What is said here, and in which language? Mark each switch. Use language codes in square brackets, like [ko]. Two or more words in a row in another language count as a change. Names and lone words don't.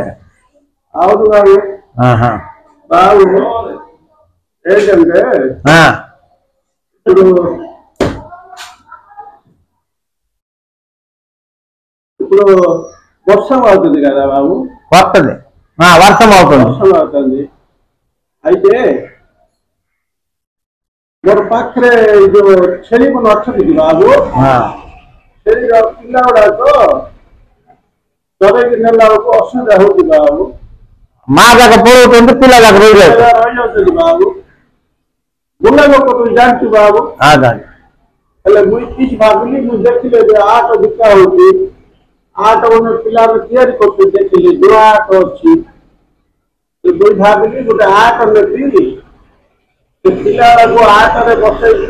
[te] అవును బాబు బాబు ఏంటంటే ఇప్పుడు వర్షం అవుతుంది కదా బాబు వస్తుంది వర్షం అవుతుంది [or] అయితే ମୋର ପାଖରେ ଯୋଉ ଛେଳି ମାନେ ଅଛନ୍ତି କି ବାବୁ ଛେଳିର ପିଲା ଗୁଡାକ ଚରେଇକି ନେଲା ବେଳକୁ ଅସୁବିଧା ହଉଛି ବାବୁ ମା ଯାକ ପଳଉଛନ୍ତି ପିଲା ଯାକ ରହିଯାଉଛନ୍ତି ବାବୁ ବୁଲା ଲୋକ ତୁ ଜାଣିଛୁ ବାବୁ ହେଲେ ମୁଇଁ କିଛି ଭାବିଲି ମୁଁ ଦେଖିଲି ଯେ ଆଟ ବିକା ହଉଛି ଆଟ ମାନେ ପିଲାମାନେ ତିଆରି କରୁଛନ୍ତି ଦେଖିଲି ନୂଆ ଆଟ ଅଛି ମୁଇଁ ଭାବିଲି ଗୋଟେ ଆଟ ନେବି ସେ ପିଲାଗୁଡାକୁ ଆଟରେ ବସେଇକି